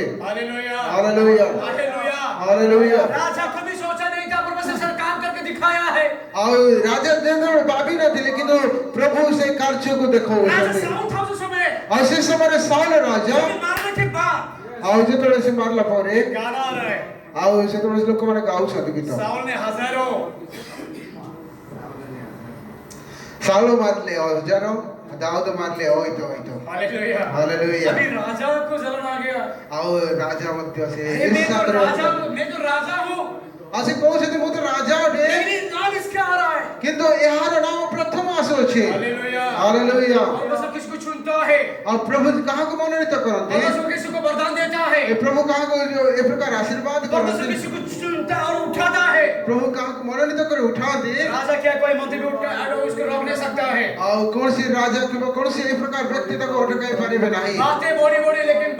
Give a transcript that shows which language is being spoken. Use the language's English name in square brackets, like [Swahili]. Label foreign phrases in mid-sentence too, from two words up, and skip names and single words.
[Hindi] हालेलुया [Odia] ହାଲେଲୁୟା [Hindi] हालेलुया [Odia] ହାଲେଲୁୟା [Hindi] राजा कभी सोचा नहीं था परमेश्वर काम करके दिखाया है [Odia] ଆଉ ରାଜା ଯେତେବେଳେ ଭାବି ନଥିଲେ କିନ୍ତୁ ପ୍ରଭୁ ସେ କାର୍ଯ୍ୟକୁ [Hindi] राजा [Odia] ଦେଖାଉଛନ୍ତି [Hindi] साउल था उस समय [Odia] ଆଉ ସେ ସମୟରେ ସାଉଲ ରାଜା [Hindi] जब मारने के बाद [Odia] ଆଉ ଯେତେବେଳେ ସେ ମାରିଲା ପରେ [Hindi] गाना आ रहा है [Odia] ଆଉ ସେତେବେଳେ ଲୋକମାନେ ଗାଉଛନ୍ତି ଗୀତ [Hindi] साउल ने हजारों [Odia] ସାଉଲ ମାରିଲେ ହଜାର ଦାଉଦ ମାରିଲେ ଅଇତ [Hindi] हालेलुया [Odia] ହାଲେଲୁୟା [Hindi] अभी राजा को जलन आ गया [Odia] ଆଉ ରାଜା ମଧ୍ୟ ସେ [Hindi] अरे [Odia] ଈର୍ଷା କରିବା [Hindi] मैं तो राजा हूँ [Odia] ଆଉ ସେ କହୁଛନ୍ତି ମୁଁ ତ ରାଜା ଅଟେ [Hindi] लेकिन नाम इसका आ रहा है [Odia] କିନ୍ତୁ ଏହାର ନାମ ପ୍ରଥମ ଆସୁଅଛି [Hindi] हालेलुया [Odia] ହାଲେଲୁୟା [Hindi] परमेश्वर किसको चुनता है [Odia] ଆଉ ପ୍ରଭୁ କାହାକୁ ମନୋନୀତ କରନ୍ତି [Hindi] परमेश्वर किसी को वरदान देता है [Odia] ଏ ପ୍ରଭୁ କାହାକୁ ଏ ପ୍ରକାର ଆଶୀର୍ବାଦ [Hindi] परमेश्वर [Odia] କରନ୍ତି [Hindi] किसी को चुनता और उठाता है [Odia] ପ୍ରଭୁ କାହାକୁ ମନୋନୀତ କରି ଉଠାନ୍ତି [Hindi] राजा क्या कोई मंत्री भी उठा उसको रोक नहीं सकता है [Odia] ଆଉ କୌଣସି ରାଜା କିମ୍ବା କୌଣସି ଏ ପ୍ରକାର ବ୍ୟକ୍ତି ତାକୁ ଅଟକାଇ ପାରିବେ ନାହିଁ [Hindi] बातें बड़ी बड़ी